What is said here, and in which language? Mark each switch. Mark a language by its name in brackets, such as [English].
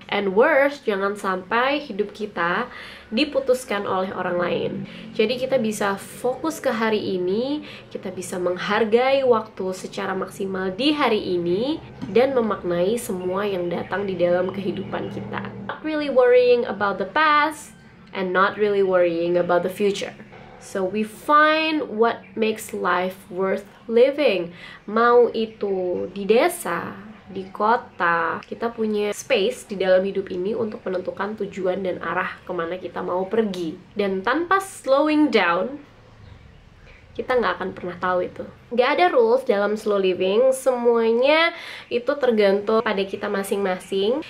[English] And worse, [Indonesian] jangan sampai hidup kita diputuskan oleh orang lain. Jadi kita bisa fokus ke hari ini, kita bisa menghargai waktu secara maksimal di hari ini, dan memaknai semua yang datang di dalam kehidupan kita. [English] Not really worrying about the past and not really worrying about the future. So we find what makes life worth living. [Indonesian] Mau itu di desa, di kota, kita punya space di dalam hidup ini untuk menentukan tujuan dan arah kemana kita mau pergi. Dan tanpa slowing down, kita nggak akan pernah tahu itu. Nggak ada rules dalam slow living, semuanya itu tergantung pada kita masing-masing.